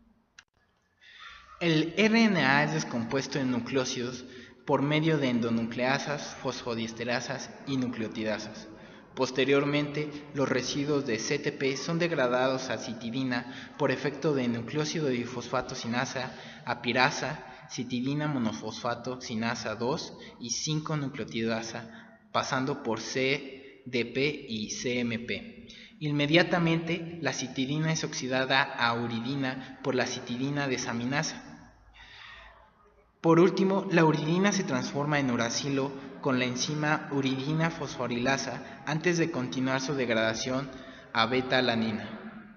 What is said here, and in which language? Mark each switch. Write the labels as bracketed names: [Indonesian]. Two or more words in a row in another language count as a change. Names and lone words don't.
[Spanish] El RNA es descompuesto en nucleósidos por medio de endonucleasas, fosfodiesterasas y nucleotidasas. Posteriormente, los residuos de CTP son degradados a citidina por efecto de nucleósido difosfato sinasa, apirasa, citidina monofosfato sinasa 2 y 5-nucleotidasa, pasando por CDP y CMP. Inmediatamente, la citidina es oxidada a uridina por la citidina desaminasa. Por último, la uridina se transforma en uracilo con la enzima uridina fosforilasa antes de continuar su degradación a beta-alanina.